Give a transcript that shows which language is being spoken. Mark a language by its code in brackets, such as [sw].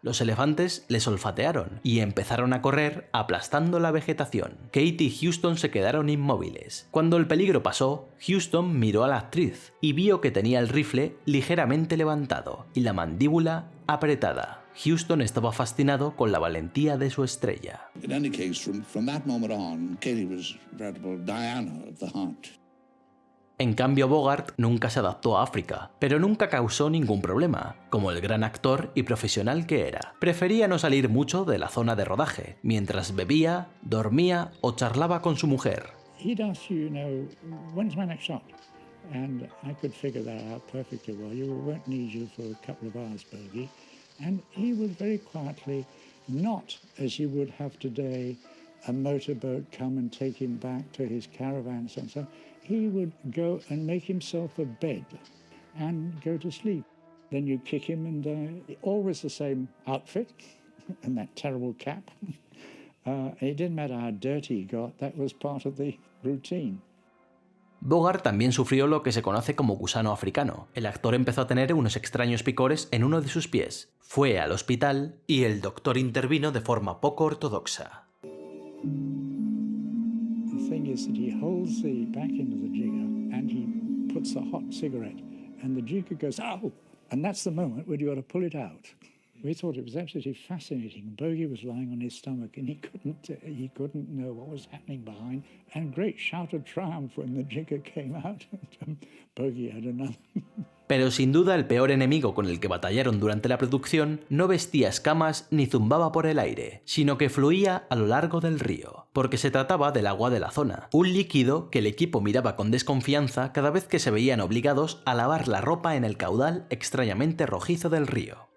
[es] Los elefantes les olfatearon y empezaron a correr aplastando la vegetación. Kate y Huston se quedaron inmóviles. Cuando el peligro pasó, Huston miró a la actriz y vio que tenía el rifle ligeramente levantado y la mandíbula apretada. Huston estaba fascinado con la valentía de su estrella. [en] In any case, from that moment on, Katie was veritable Diana of the hunt. [es] En cambio, Bogart nunca se adaptó a África, pero nunca causó ningún problema, como el gran actor y profesional que era. Prefería no salir mucho de la zona de rodaje, mientras bebía, dormía o charlaba con su mujer. [en] He'd ask you, when's my next shot? And I could figure that out perfectly well. You won't need you for a couple of hours, Bergie. And he would very quietly, not as you would have today, a motorboat come and take him back to his caravans and so on. He would go and make himself a bed and go to sleep. Then you kick him and always the same outfit and that terrible cap. It didn't matter how dirty he got, that was part of the routine. [es] Bogart también sufrió lo que se conoce como gusano africano. El actor empezó a tener unos extraños picores en uno de sus pies. Fue al hospital y el doctor intervino de forma poco ortodoxa. [en] The thing is that he holds the back end of the jigger and he puts a hot cigarette and the jigger goes, ow! And that's the moment when you got to pull it out. We thought it was absolutely fascinating. Bogey was lying on his stomach and he couldn't know what was happening behind. And great shout of triumph when the jigger came out. Bogey had another. [es] Pero sin duda el peor enemigo con el que batallaron durante la producción no vestía escamas ni zumbaba por el aire, sino que fluía a lo largo del río, porque se trataba del agua de la zona, un líquido que el equipo miraba con desconfianza cada vez que se veían obligados a lavar la ropa en el caudal extrañamente rojizo del río.